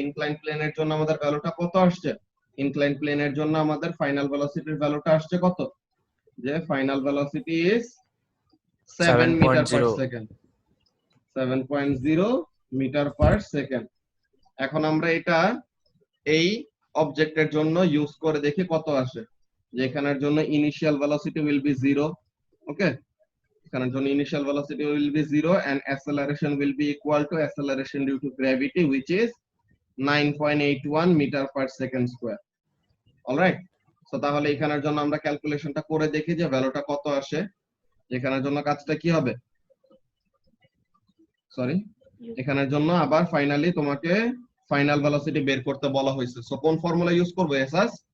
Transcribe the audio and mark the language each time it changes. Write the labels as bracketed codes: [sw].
[bn] Incline প্লেনের জন্য আমাদের ভ্যালুটা কত আসছে, ইনক্লাইন প্লেনের জন্য আমাদের ফাইনাল ভেলোসিটির ভ্যালুটা আসছে কত, যে [en] Final velocity is 7 metre per 7.0 second, 7.0 metre per second. [bn] এখন আমরা এটা এই অবজেক্টের জন্য ইউজ করে দেখি কত আসে। যেখানের জন্য [en] Initial velocity will be 0। Okay, [bn] এখানের জন্য [en] Initial velocity will be 0 and acceleration will be equal to acceleration due to gravity, which is 9.81 metre per second square. [bn] Alright, so তাহলে এখানের জন্য আমরা ক্যালকুলেশনটা করে দেখি যে ভ্যালুটা কত আসে। এখানের জন্য কাজটা কি হবে, সরি, এখানের জন্য আবার ফাইনালি তোমাকে ফাইনাল ভেলোসিটি বের করতে বলা হয়েছে। সো কোন ফর্মুলা ইউজ করবো এসাস,